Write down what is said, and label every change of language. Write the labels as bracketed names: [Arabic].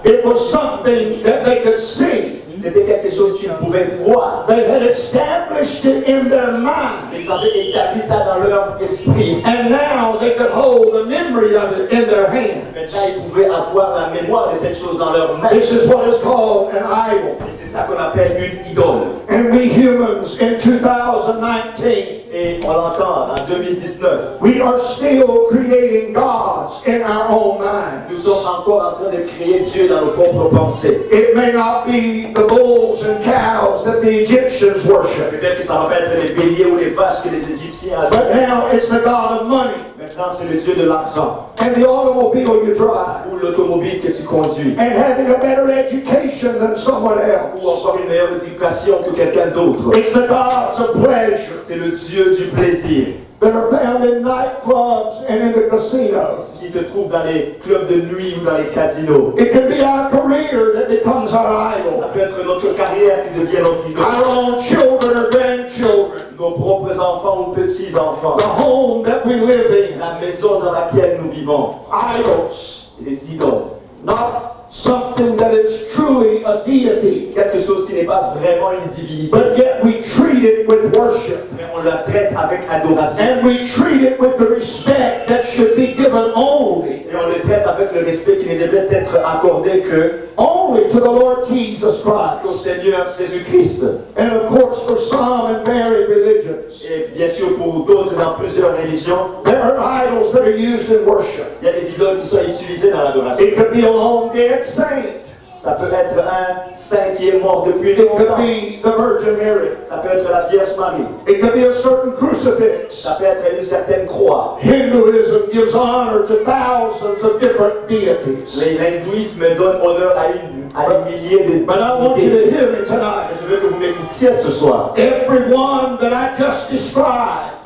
[English] It was something that they could see. [French] C'était quelque chose qu'ils pouvaient voir. [English] They had established it in their mind. [French] Ils avaient établi ça dans leur esprit. [English] And now they could hold the memory of it in their hand. [French] Maintenant, ils pouvaient avoir la mémoire de cette chose dans leur main. [English] This is what is called an idol. [French] Et c'est ça qu'on appelle une idole. [English] And we humans in 2019, [French] Et on l'entend en 2019. [English] we are still creating gods in our own mind. [French] Nous sommes encore en train de créer Dieu dans nos propres pensées. [English] It may not be the bulls and cows that the Egyptians worship, [French] Peut-être que ça va pas être les béliers ou les vaches que les Égyptiens [English] but [French] adoraient. [English] now it's the God of money [French] Maintenant, c'est le Dieu de l'argent [English] and the automobile you drive [French] ou l'automobile que tu conduis. [English] and having a better education than someone else. [French] Ou encore une meilleure éducation que quelqu'un d'autre. [English] It's the gods of pleasure [French] C'est le Dieu du plaisir [English] that are found in nightclubs and in the casinos. [French] qui se trouve dans les clubs de nuit ou dans les casinos. [English] It can be our career that becomes our [French] Ça [English] idol, [French] peut être notre carrière qui devient notre idole. [English] our own children or grandchildren, [French] Nos propres enfants ou petits-enfants. [English] the home that we live in. [French] La maison dans laquelle nous vivons. [English] Idols, [French] Et des idoles. [English] not something that is truly a deity, [French] Quelque chose qui n'est pas vraiment une divinité. [English] but yet we treat it with worship. [French] Mais on la traite avec adoration. [English] And we treat it with the respect that should be given only [French] Et on le traite avec le respect qui ne devait être accordé [English] to the Lord Jesus [French] qu'au [English] Christ. [French] Seigneur Jésus-Christ. [English] And of course, for some and varied religions, [French] Et bien sûr, pour d'autres dans plusieurs religions, [English] there are idols that are used in worship. [French] il y a des idoles qui sont utilisées dans l'adoration. [English] It could be a long dead saint. [French] Ça peut être un saint qui est mort depuis [English] It could [French] longtemps. [English] be the Virgin Mary. [French] Ça peut être la Vierge Marie. [English] It could be a certain crucifix. [French] Ça peut être une certaine croix. [English] Hinduism gives honor to thousands of different deities. [French] L'hindouisme donne honneur à des milliers de [English] But I want you to [French] divinités. [English] hear me tonight. [French] Je veux que vous m'écoutiez ce soir. [English] Everyone that I just described,